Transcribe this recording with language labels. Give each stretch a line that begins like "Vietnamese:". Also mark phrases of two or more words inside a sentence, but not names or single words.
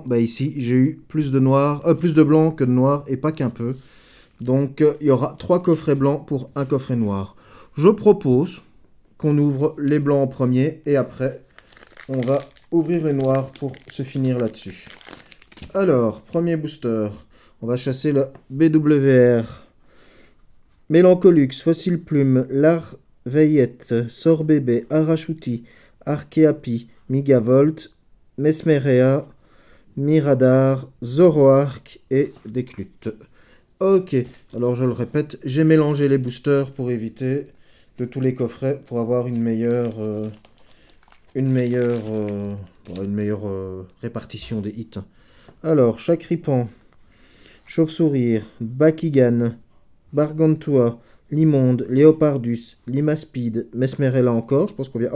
French: Bah ici j'ai eu plus de noir, plus de blanc que de noir et pas qu'un peu. Donc il y aura trois coffrets blancs pour un coffret noir. Je propose qu'on ouvre les blancs en premier et après on va ouvrir les noirs pour se finir là-dessus. Alors, premier booster, on va chasser le BWR. Mélancolux, Fossile Plume, Larveillette, Sorbébé, Arachuti, Archeapi, Migavolt, Mesmerea, Miradar, Zoroark et Déclute. Ok, alors je le répète, j'ai mélangé les boosters pour éviter de tous les coffrets pour avoir une meilleure répartition des hits. Alors, Chakripan, Chauve-Sourire, Bakigan, Bargantua, Limonde, Léopardus, Limaspide, Mesmerella encore, je pense qu'on vient...